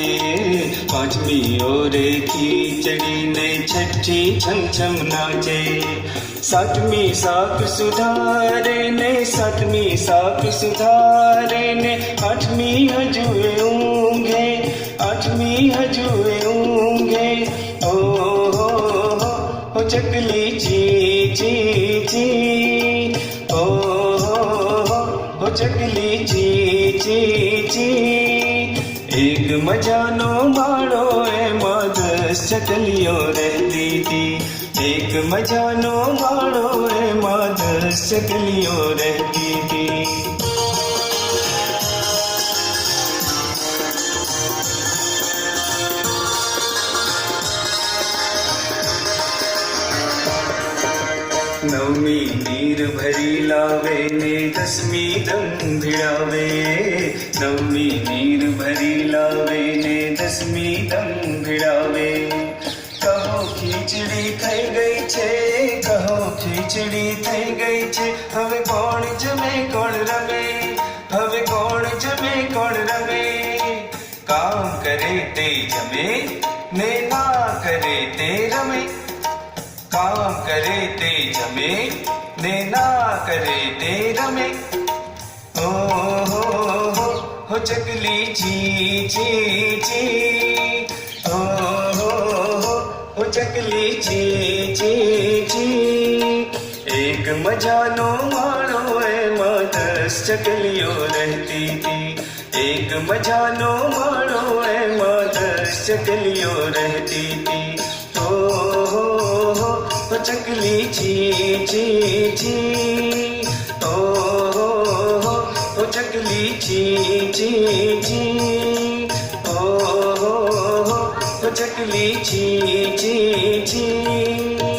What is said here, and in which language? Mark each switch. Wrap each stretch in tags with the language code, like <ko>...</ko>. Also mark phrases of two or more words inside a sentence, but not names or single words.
<gu>પાંચવી ઓર ખીચડી ને છઠી છમ છમ નાચે। સાતવીં સાક સુધારે ને, સાતવીં સાક સુધારે ને। આઠવીં હજૂએ ઊંઘે, આઠવીં હજૂએ ઊંઘે। હો ચકલી ચી ચી ચી, હો ચકલી ચી ચી ચી। એક મજાનો માડો એમાં 10 ચકલીઓ</gu> <hi>रहती थी।</hi> <gu>એક મજાનો માડો એમાં 10 ચકલીઓ</gu> <hi>रहती थी।</hi> <gu>નવમી નીર ભરી લાવે ને 10મી દમ ભિડાવે। નવમી નીર ભરી લાવે ને 10મી દમ ભિડાવે। કહો ખીચડી થઈ ગઈ છે, કહો ખીચડી થઈ ગઈ છે। હવે કોણ જમે કોણ રમે, હવે કોણ જમે કોણ રમે। કામ કરે તે જમે ને ના કરે તે રમે। કામ કરે તે જમે ને ના કરે તે રમે। હો ચકલી ચી ચી ચી, હો ચકલી ચી ચી ચી। એક મજાનો માડો એમાં 10 ચકલીઓ</gu> <hi>रहती थी।</hi> <gu>એક મજાનો માડો એમાં 10 ચકલીઓ</gu> <hi>रहती थी।</hi> <gu>હો ચકલી ચી ચી ચી, હો ચકલી ચી ચી ચી, હો ચકલી ચી ચી ચી।</gu>